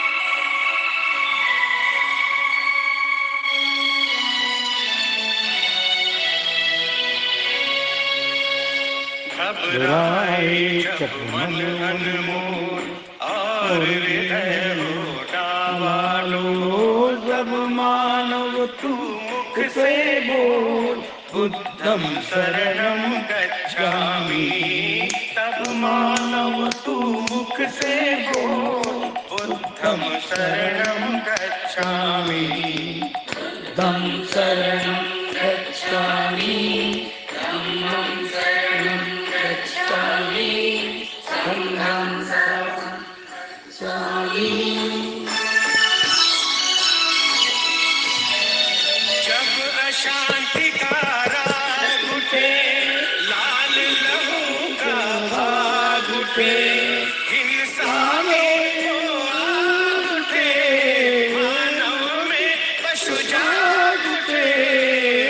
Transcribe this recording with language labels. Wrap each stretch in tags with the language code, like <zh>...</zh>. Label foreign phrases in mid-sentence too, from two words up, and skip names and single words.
<hi>घबराए जब मन अनमोल और हृदय हो डावाडोल, जब मानव तू मुख से बोल</hi> <pi>बुद्धं शरणं गच्छामि,</pi> <hi>तब मानव तू मुख से बोल</hi> <pi>बुद्धं शरणं गच्छामि। बुद्धं शरणं गच्छामि धम्मं शरणं गच्छामि संघं शरणं गच्छामि।</pi> <hi>जब अशांति का राग उठे, लाल लहू का भाग उठे, इंसानों को आग उठे, मानव में पशु जाग उठे,</hi>